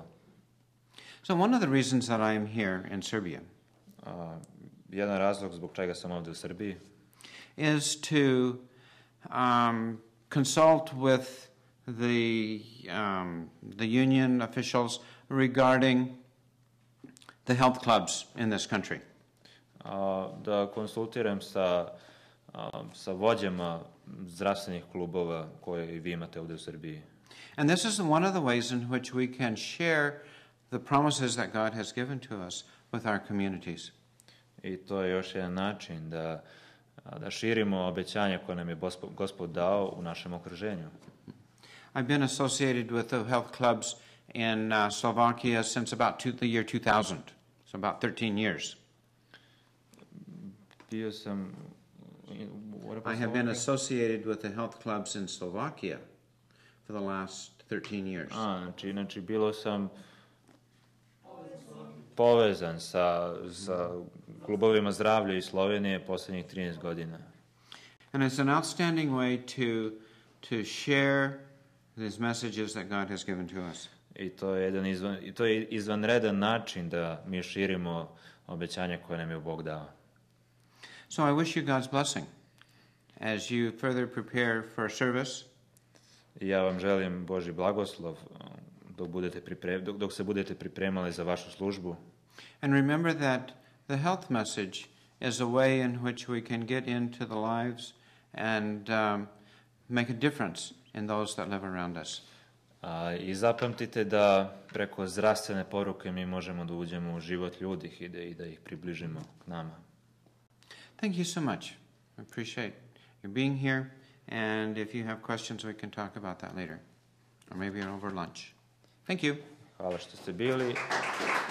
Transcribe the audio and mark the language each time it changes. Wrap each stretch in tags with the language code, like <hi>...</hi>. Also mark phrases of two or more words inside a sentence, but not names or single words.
<en>So one of the reasons that I am here in Serbia</en> <sr>Jedan razlog zbog čega sam ovde u Srbiji</sr> <en>is to consult with the union officials regarding the health clubs in this country.</en> <sr>Da konsultiram sa vođama zdravstvenih klubova koje i vi imate ovde u Srbiji.</sr> <en>And this is one of the ways in which we can share the promises that God has given to us with our communities.</en> <sr>I to je još jedan način da širimo obećanja koje nam je Gospod dao u našem okruženju.</sr> <en>I've been associated with the health clubs in Slovakia since about the year 2000, so about 13 years.</en> <sr>Bio sam...</sr> <en>I have been associated with the health clubs in Slovakia for the last 13 years.</en> <sr>Znači bilo sam povezan sa klubovima zdravlja iz Slovenije poslednjih 13 godina.</sr> <en>And it's an outstanding way to share these messages that God has given to us.</en> <sr>I to je izvanredan način da mi širimo obećanja koje nam je Bog dao.</sr> <en>So I wish you God's blessing as you further prepare for service.</en> <sr>Ja vam želim Božji blagoslov dok se budete pripremali za vašu službu.</sr> <en>And remember that the health message is a way in which we can get into the lives and make a difference in those that live around us.</en> <sr>I zapamtite da preko zdravstvene poruke mi možemo da uđemo u život ljudi i da ih približimo k nama.</sr> <en>Thank you so much. I appreciate you being here, and if you have questions, we can talk about that later, or maybe over lunch. Thank you.</en> <sr>Hvala što ste bili.</sr>